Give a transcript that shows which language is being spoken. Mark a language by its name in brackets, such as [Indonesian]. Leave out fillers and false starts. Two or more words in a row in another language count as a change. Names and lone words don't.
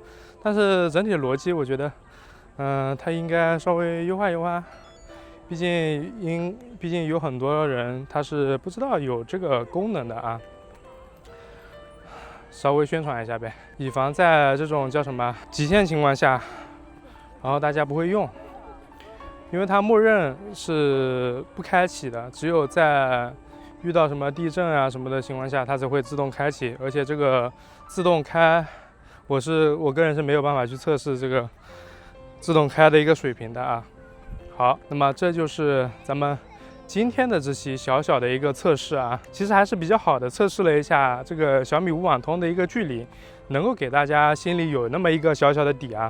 [Chinese] 但是整體邏輯我覺得它應該稍微優化優化，畢竟有很多人他是不知道有這個功能的啊，稍微宣傳一下唄，以防在這種叫什麼極限情況下，然後大家不會用，因為它默認是不開啟的，只有在遇到什麼地震啊什麼的情況下，它才会自動開啟。而且這個自動開，我個人是沒有辦法去測試這個自動開的一個水平的啊。好，那麼這就是咱們今天的這期小小的一個測試啊，其實還是比較好的，測試了一下这個小米5網通的一個距離，能夠給大家心裡有那麼一個小小的底啊。